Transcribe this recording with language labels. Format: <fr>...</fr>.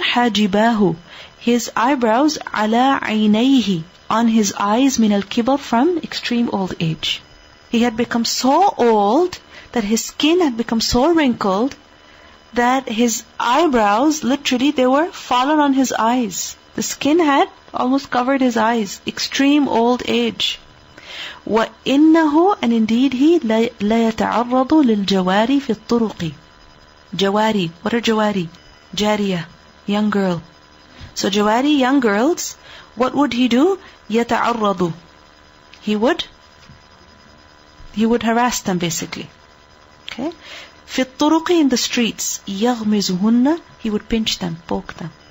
<ar>حَاجِبَاهُ,</ar> <en>his eyebrows,</en> <ar>عَلَى عَيْنَيْهِ,</ar> <en>on his eyes,</en> <ar>min al-kibar,</ar> <en>from extreme old age. He had become so old that his skin had become so wrinkled that his eyebrows, literally, they were fallen on his eyes. The skin had almost covered his eyes. Extreme old age.</en> <ar>وَإِنَّهُ,</ar> <en>and indeed he,</en> <ar>لَيَتَعَرَّضُ لِلْجَوَارِ فِي الطُّرُقِ.</ar> <en>Jawari, what are jawari? Jariya, young girl. So jawari, young girls, what would he do?</en> <ar>يَتَعَرَّضُ,</ar> <en>he would harass them basically. Okay?</en> <ar>فِي الطُّرُقِ,</ar> <en>in the streets.</en> <ar>يَغْمِزُهُنَّ,</ar> <en>he would pinch them, poke them.</en>